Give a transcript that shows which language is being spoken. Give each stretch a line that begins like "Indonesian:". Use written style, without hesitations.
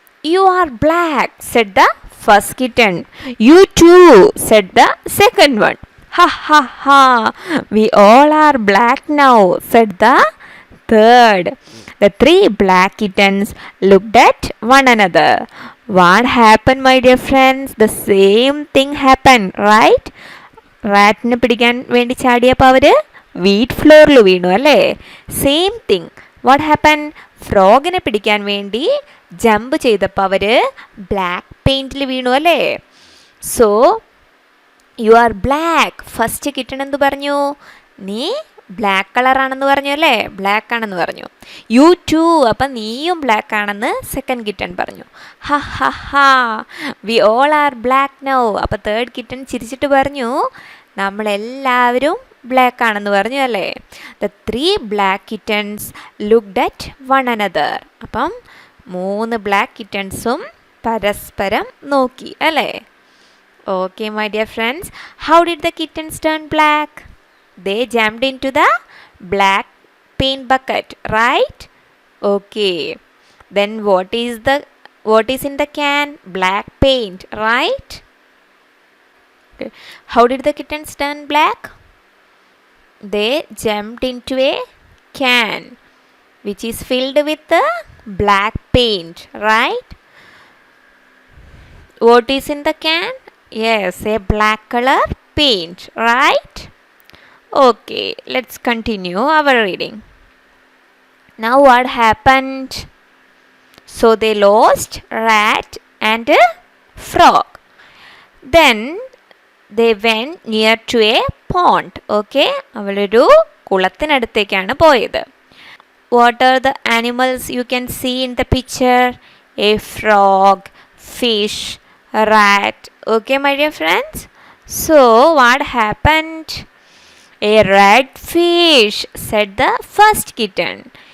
English: You are black, said the first kitten. You too, said the second one. Ha ha ha, we all are black now, said the third. The three black kittens looked at one another. What happened, my dear friends? The same thing happened, right?
Malayalam: റാറ്റിനെ പിടിക്കാൻ വേണ്ടി ചാടിയപ്പോൾ അവർ wheat ഫ്ലോറിൽ വീണു അല്ലേ?
English: Same thing. What happen?
Malayalam: ഫ്രോഗിനെ പിടിക്കാൻ വേണ്ടി jump ചെയ്തപ്പോൾ അവർ black പെയിൻറ്റിൽ വീണു അല്ലേ?
English: So you are black. First kitten
Malayalam: എന്ത് പറഞ്ഞു? നീ ബ്ലാക്ക് കളറാണെന്ന് പറഞ്ഞു അല്ലേ? ബ്ലാക്ക് ആണെന്ന് പറഞ്ഞു.
English: you too,
Malayalam: അപ്പം നീയും ബ്ലാക്ക് ആണെന്ന് സെക്കൻഡ് കിട്ടൺ പറഞ്ഞു.
English: ഹ ഹ ഹാ, we all are black now.
Malayalam: അപ്പം തേർഡ് കിട്ടൺ ചിരിച്ചിട്ട് പറഞ്ഞു നമ്മളെല്ലാവരും ബ്ലാക്ക് ആണെന്ന് പറഞ്ഞു അല്ലേ?
English: The three black kittens looked at one another.
Malayalam: അപ്പം 3 ബ്ലാക്ക് കിറ്റൺസും പരസ്പരം നോക്കി അല്ലേ?
English: Okay my dear friends, how did the kittens turn black? They jumped into the black paint bucket, right? Okay. Then what is in the can? Black paint, right? Okay. How did the kittens turn black? They jumped into a can which is filled with the black paint, right? What is in the can? Yes, a black color paint, right? Okay, let's continue our reading. Now what happened? So they lost rat and a frog. Then they went near to a pond.
Malayalam: Okay, അവളൊരു കുളത്തിനടുത്തേക്കാണ് പോയത്.
English: What are the animals you can see in the picture? A frog, fish, rat. Okay, my dear friends. So what happened? A red fish, said the first kitten.